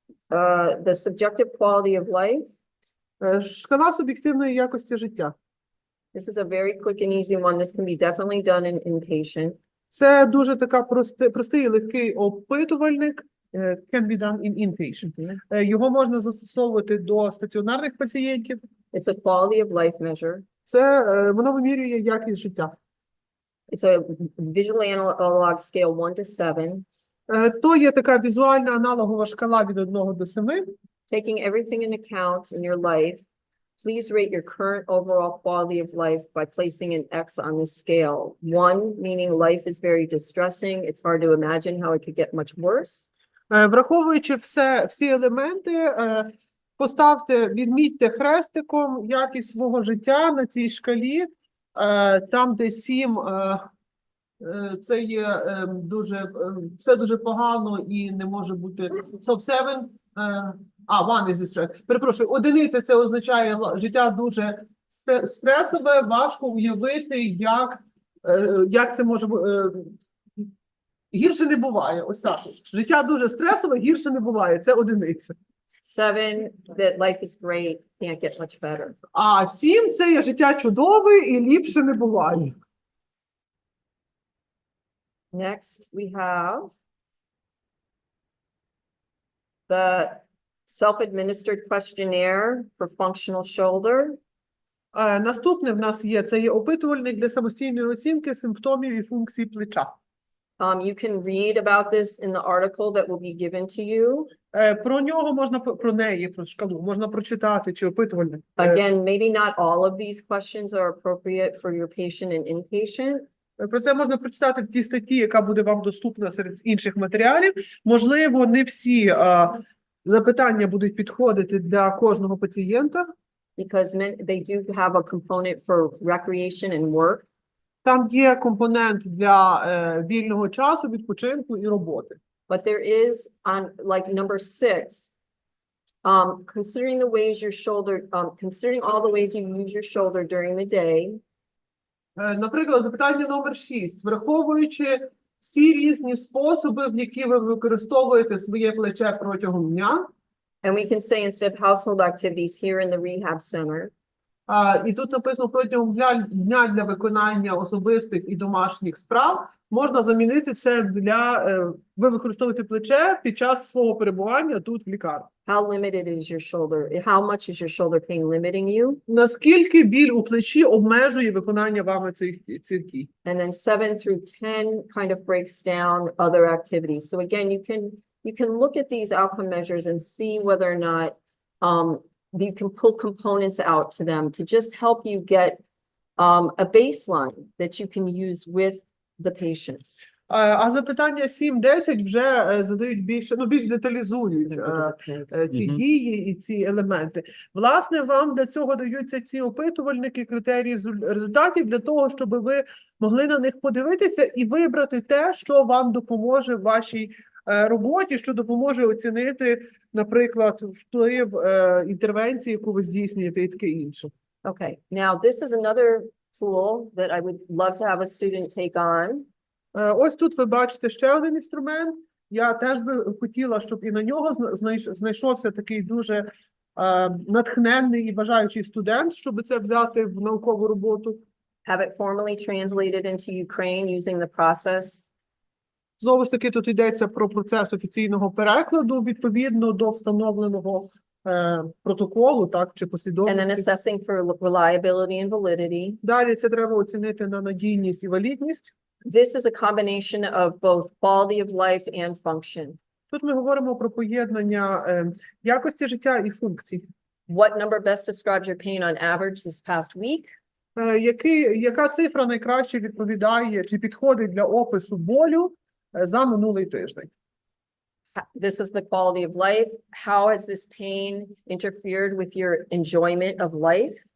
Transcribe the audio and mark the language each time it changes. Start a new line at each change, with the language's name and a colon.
English: The subjective quality of life.
Ukrainian: Шкала суб'єктивної якості життя.
English: This is a very quick and easy one. This can be definitely done in inpatient.
Ukrainian: Це дуже така простий і легкий опитувальник.
English: Can be done in inpatient.
Ukrainian: Його можна застосовувати до стаціонарних пацієнтів.
English: It's a quality of life measure.
Ukrainian: Це воно вимірює якість життя.
English: It's a visual analog scale 1 to 7.
Ukrainian: То є така візуальна аналогова шкала від 1 до 7.
English: Taking everything into account in your life, please rate your current overall quality of life by placing an X on this scale. 1, meaning life is very distressing. It's hard to imagine how it could get much worse.
Ukrainian: Враховуючи всі елементи, відмітьте хрестиком якість свого життя на цій шкалі. Там, де 7, це є все дуже погано і не може бути.
English: So 7, 1 is distress.
Ukrainian: Перепрошую, 1 це означає життя дуже стресове, важко уявити, як це може бути. Гірше не буває, ось так. Життя дуже стресове, гірше не буває, це 1.
English: 7, that life is great, can't get much better.
Ukrainian: А 7 це є життя чудове і ліпше не буває.
English: Next, we have the self-administered questionnaire for functional shoulder.
Ukrainian: Наступне в нас є, це є опитувальник для самостійної оцінки симптомів і функцій плеча.
English: You can read about this in the article that will be given to you.
Ukrainian: Про нього можна, про шкалу, можна прочитати, чи опитувальник.
English: Again, maybe not all of these questions are appropriate for your patient and inpatient.
Ukrainian: Про це можна прочитати в тій статті, яка буде вам доступна серед інших матеріалів. Можливо, не всі запитання будуть підходити для кожного пацієнта.
English: Because they do have a component for recreation and work.
Ukrainian: Там є компонент для вільного часу, відпочинку і роботи.
English: But there is on like number 6, considering the ways your shoulder, considering all the ways you use your shoulder during the day.
Ukrainian: Наприклад, запитання номер 6. Враховуючи всі різні способи, в які ви використовуєте своє плече протягом дня.
English: And we can say instead of household activities here in the rehab center.
Ukrainian: І тут написано протягом дня для виконання особистих і домашніх справ. Можна замінити це ви використовуєте плече під час свого перебування тут в лікарні.
English: How limited is your shoulder? How much is your shoulder pain limiting you?
Ukrainian: Наскільки біль у плечі обмежує виконання вами цих дій?
English: And then 7 through 10 kind of breaks down other activities. So again, you can look at these outcome measures and see whether or not you can pull components out to them to just help you get a baseline that you can use with the patients.
Ukrainian: А запитання 7-10 вже задають більш деталізують ці дії і ці елементи. Власне, вам для цього даються ці опитувальники, критерії результатів, для того, щоб ви могли на них подивитися і вибрати те, що вам допоможе в вашій роботі, що допоможе оцінити, наприклад, вплив інтервенції, яку ви здійснюєте, і таке інше.
English: Okay, now this is another tool that I would love to have a student take on.
Ukrainian: Ось тут ви бачите ще один інструмент. Я теж би хотіла, щоб і на нього знайшовся такий дуже натхненний і бажаючий студент, щоб це взяти в наукову роботу.
English: Have it formally translated into Ukraine using the process.
Ukrainian: Знову ж таки, тут йдеться про процес офіційного перекладу відповідно до встановленого протоколу, так, чи
English: And then
Ukrainian: послідовності.
English: assessing for reliability and validity.
Ukrainian: Далі це треба оцінити на надійність і валідність.
English: This is a combination of both quality of life and function.
Ukrainian: Тут ми говоримо про поєднання якості життя і функцій.
English: What number best describes your pain on average this past week?
Ukrainian: Яка цифра найкраще відповідає чи підходить для опису болю за минулий тиждень?
English: This is the quality of life. How has this pain interfered with your enjoyment of life?